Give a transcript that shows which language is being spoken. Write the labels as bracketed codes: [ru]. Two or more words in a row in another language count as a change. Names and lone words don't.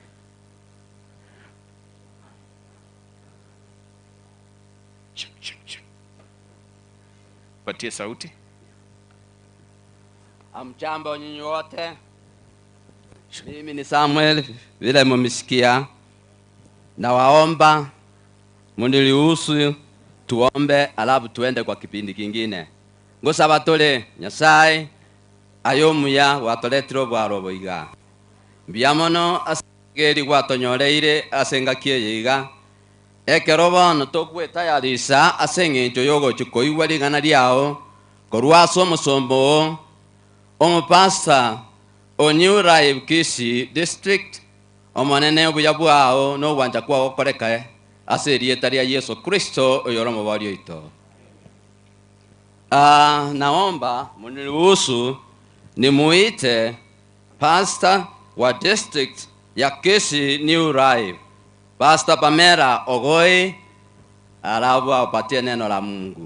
[sw] Patie sauti. Amjambo nyinyi wote. Mimi ni Samuel, vile mmesikia. Na waomba mniruhusu tuombe alafu tuende kwa kipindi kingine. [guz] Ngosaba tole Nyasaye ayomuya watoletro bwaro boiga. Biamono asegeri gwatonyoreire asengakie yiga. Ekerobono tokweta yarisa asengenjo yogo chikoiwa ligana liao korwaso musombo omupasta onyura ibkisi district omonene obuyabwao no wanja kwa okoreka aserieta ria Yesu Kristo oyoromo balio ito. [sw] Naomba mniruhusu nimuite pastor wa district ya Kisi New Life, Pastor Pamela Ogoi, alafu apatie neno la Mungu.